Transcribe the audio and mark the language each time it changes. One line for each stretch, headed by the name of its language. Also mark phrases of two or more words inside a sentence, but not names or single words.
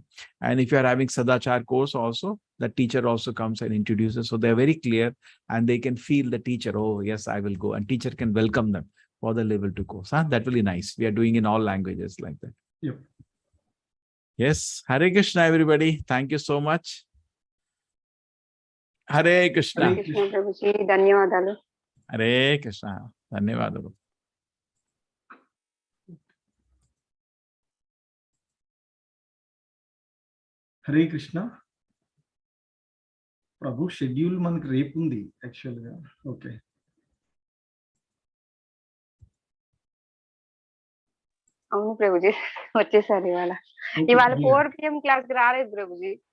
English: And if you are having Sadachar course also, the teacher also comes and introduces. So they are very clear and they can feel the teacher. Oh, yes, I will go. And teacher can welcome them for the level 2 course. That will be nice. We are doing in all languages like that. Yep. Yes. Hare Krishna, everybody. Thank you so much. Hare Krishna. Hare Krishna
Telugu: Prabhuji, ధన్యవాదాలు. హరే కృష్ణ. ధన్యవాదాలు. హరే కృష్ణ ప్రభు షెడ్యూల్ మనకి రేపు ఉంది యాక్చువల్ గా. ఓకే, అవును ప్రభుజీ, వచ్చేసారు ఇవాళ. ఇవాళ 4 PM క్లాస్ కి రాలేదు ప్రభుజీ.